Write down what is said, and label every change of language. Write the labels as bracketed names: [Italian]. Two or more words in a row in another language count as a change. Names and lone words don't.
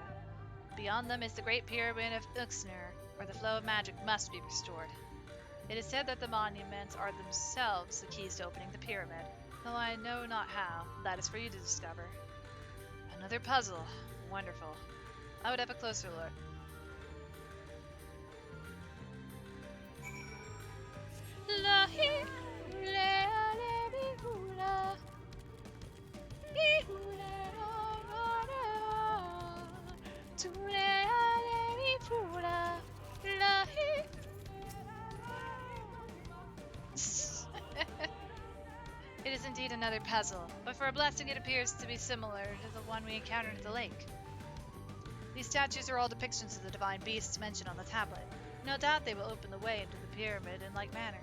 [English] Beyond them is the great pyramid of Uxnur, where the flow of magic must be restored. It is said that the monuments are themselves the keys to opening the pyramid, though I know not how. That is for you to discover. Another puzzle. Wonderful. I would have a closer look. La-hee, le-ale-be-hula. Be-hula-la-la-la. Tu-le-ale-be-hula. La-hee. It is indeed another puzzle, but for a blessing it appears to be similar to the one we encountered at the lake. These statues are all depictions of the divine beasts mentioned on the tablet. No doubt they will open the way into the pyramid in like manner.